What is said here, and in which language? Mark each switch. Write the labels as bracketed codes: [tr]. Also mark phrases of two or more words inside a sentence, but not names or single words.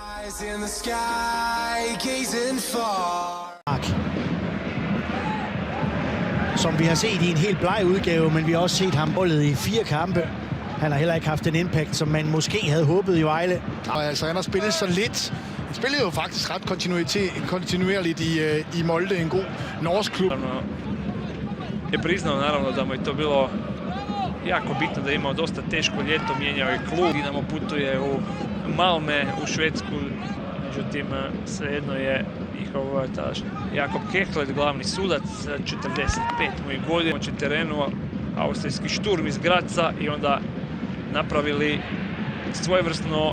[en] In the sky, gazing far. [da] Som vi har set i en helt bleg udgave, men vi har også set ham bollet i 4 kampe. Han har heller ikke haft den impact, som man måske havde håbet i Vejle. Og altså, han har spillet så lidt. Han spillede jo faktisk ret kontinuerligt i Molde, en god norsk klub. [hr] Je priznao naravno da mu je to bilo jako bitno, da je imao dosta teško ljeto, mijenjao je klub. Dinamo putuje u Malme, u Švedsku, međutim svejedno je njihov tadašnji Jakob Kehlet, glavni sudac, 45 mu je godina, na terenu, austrijski Šturm iz Graca i onda napravili svojevrsno.